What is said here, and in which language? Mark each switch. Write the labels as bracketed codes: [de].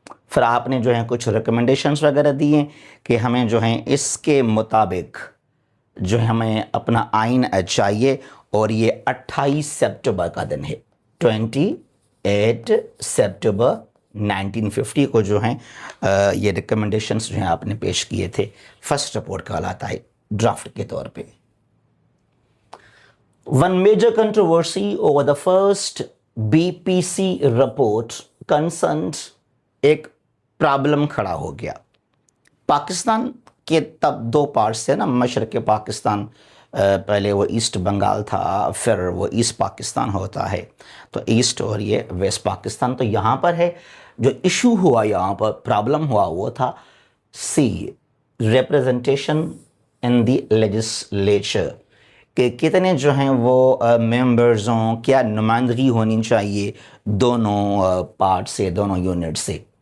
[ur] پھر آپ نے جو ہے کچھ ریکمنڈیشنز وغیرہ دیے کہ ہمیں جو ہیں اس کے مطابق جو ہے ہمیں اپنا آئین چاہیے، اور یہ 28 سپٹمبر کا دن ہے، 28 سپٹمبر 1950 کو جو ہیں یہ ریکمنڈیشنز جو ہیں آپ نے پیش کیے تھے. فرسٹ رپورٹ کہلاتا ہے ڈرافٹ کے طور پہ. [en] One major controversy over the first BPC report concerned، [ur] ایک پرابلم کھڑا ہو گیا. پاکستان کے تب دو پارٹس تھے نا، مشرق پاکستان، پہلے وہ ایسٹ بنگال تھا، پھر وہ ایسٹ پاکستان ہوتا ہے، تو ایسٹ اور یہ ویسٹ پاکستان. تو یہاں پر ہے جو ایشو ہوا، یہاں پر پرابلم ہوا، وہ تھا [en] سی representation in the legislature, [ur] کہ کتنے جو ہیں وہ ممبرز ہوں، کیا نمائندگی ہونی چاہیے دونوں پارٹ سے، دونوں یونٹ سے.